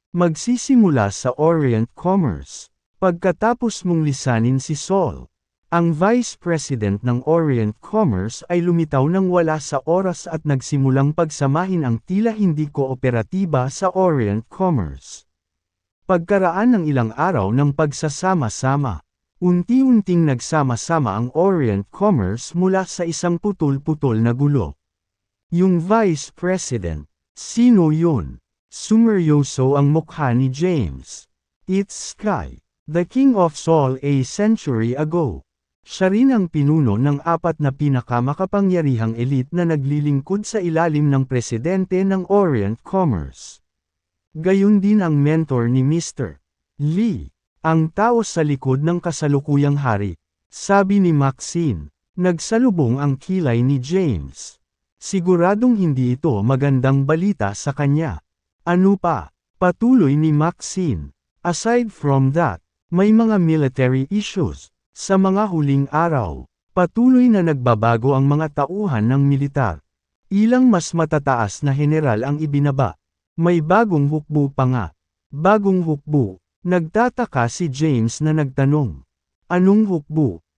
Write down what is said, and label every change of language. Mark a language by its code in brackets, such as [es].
[tl] Magsisimula sa Orient Commerce. Pagkatapos mong lisanin si Sol, ang Vice President ng Orient Commerce ay lumitaw nang wala sa oras at nagsimulang pagsamahin ang tila hindi kooperatiba sa Orient Commerce. Pagkaraan ng ilang araw ng pagsasama-sama, Unti-unting nagsama-sama ang Orient Commerce mula sa isang putol-putol na gulo. Yung Vice President, sino yun? Sumeryoso ang mukha ni James. [en] It's Sky, the King of Seoul a century ago. [tl] Siya rin ang pinuno ng 4 na pinakamakapangyarihang elite na naglilingkod sa ilalim ng presidente ng Orient Commerce. Gayon din ang mentor ni Mr. Lee, ang tao sa likod ng kasalukuyang hari. Sabi ni Maxine, nagsalubong ang kilay ni James. Siguradong hindi ito magandang balita sa kanya. Ano pa? Patuloy ni Maxine. [en] Aside from that, may mga military issues. [tl] Sa mga huling araw, patuloy na nagbabago ang mga tauhan ng militar. Ilang mas matataas na general ang ibinaba. May bagong hukbo pa nga. Bagong hukbo. Nagtataka si James na nagtanong. Anong hukbo?